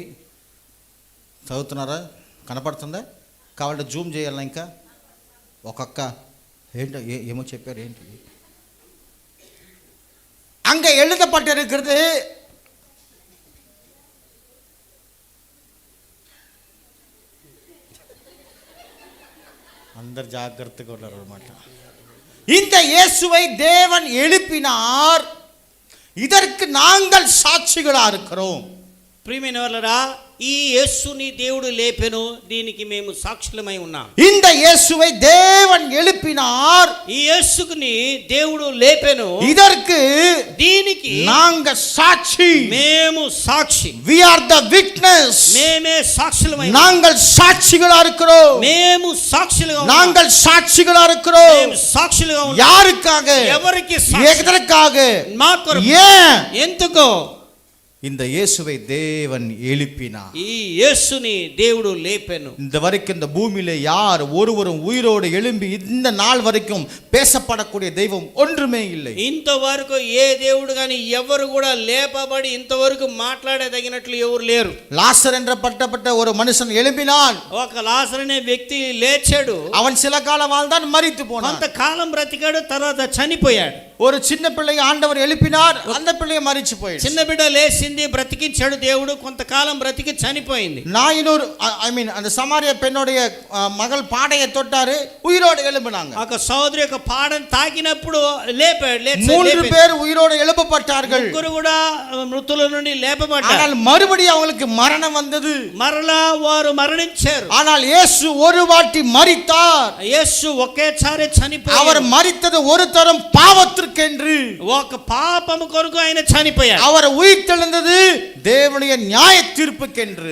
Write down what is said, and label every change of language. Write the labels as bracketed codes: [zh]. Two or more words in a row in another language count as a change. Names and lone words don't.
[te] చదువుతున్నారా? కనపడుతుందా? కావాలంటే జూమ్ చేయాలా? ఇంకా ఒక్కొక్క ఏంటో ఏమో చెప్పారు. [ta] ఏంటి அங்க எழுதப்பட்டிருக்கிறது? [te] అందరు జాగ్రత్తగా ఉన్నారు అన్నమాట. [ta] இந்த இயேசுவை தேவன் எழுப்பினார், இதற்கு நாங்கள் சாட்சிகளா இருக்கிறோம். [te] ప్రియమైన వాళ్ళరా, ఈ యేసుని దేవుడు లేపెను, దీనికి మేము సాక్షులమై ఉన్నాం. [ta] இந்த இயேசுவை தேவன் எழுப்பினார், [te] ఈ యేసుని దేవుడు లేపెను, [ta] இதற்கு [te] దీనికి దీనికి [ta] நாங்க சாட்சி. [te] మేము సాక్షి. [en] We are the witness. [te] మేమే సాక్షులమై [ta] நாங்கள் சாட்சிகளா இருக்கிறோம். [te] మేము సాక్షులుగా ఉన్నాం. [ta] நாங்கள் சாட்சிகளா இருக்கிறோம். [te] మేము సాక్షులుగా ఉన్నాం. [ta] யாருக்காக? [te] ఎవరికి సాక్షి? [ta] எதற்காக? [te] మా కొరకు. [ta] ஏன்? [te] ఎందుకో? [ta] இந்த இயேசுவை தேவன் எழுப்பினார். [te] ఈ యేసుని దేవుడు లేపెను. [ta] இந்த வரைக்கும் இந்த பூமியில யார் ஒருவரும் உயிரோடு எழும்பி இந்த நாள் வரைக்கும் பேசப்படக்கூடிய தெய்வம் ஒன்றுமே இல்லை. [te] ఇంతవరకు ఏ దేవుడు గాని ఎవరు కూడా లేపబడి ఇంతవరకు మాట్లాడదగినట్లు ఎవరు లేరు. [ta] லாசர் என்ற பட்டப்பட்ட ஒரு மனுஷன் எழும்பினான். [te] ఒక లాజరు అనే వ్యక్తి లేచాడు. [ta] அவன் சில காலம் வாழ்ந்தான், மரித்து போனான். [te] కొంతకాలం బ్రతికాడు, తర్వాత చనిపోయాడు. [ta] ஒரு சின்ன பிள்ளையை ஆண்டவர் எழுப்பினார், அந்த பிள்ளையை மரிச்சு போயிடுச்சு. [te] చిన్న బిడ్డ లేచింది, బ్రతికించాడు దేవుడు. కొంతకాలం బ్రతికి చనిపోయింది. [ta] நாயினூர் அந்த சமாரிய பெண்ணுடைய மகள் பாடையை தொட்டாரு, உயிரோடு எழும்பினாங்க. [te] ఒక సోదరి యొక్క పాడను తాకినప్పుడు లేపాడు. [ta] 3 பேர் உயிரோடு எழுப்பப்பட்டார்கள். [te] ముగ్గురు కూడా మృతుల నుండి లేపబడ్డారు. [ta] ஆனால் மறுபடியும் அவங்களுக்கு மரணம் வந்தது. [te] మరలా వారు మరణించారు. [ta] ஆனால் இயேசு ஒரு வாட்டி மரித்தார். [te] యేసు ఒకేసారి చనిపోయాడు. [ta] அவர் மரித்தது ஒரு தரம் பாவத்திற்கென்று, [te] ఒక పాపము కొరకు ఆయన చనిపోయాడు. [ta] அவர் உயிர்த்தெழுந்தது தேவனுடைய நியாய தீர்ப்புக்கென்று.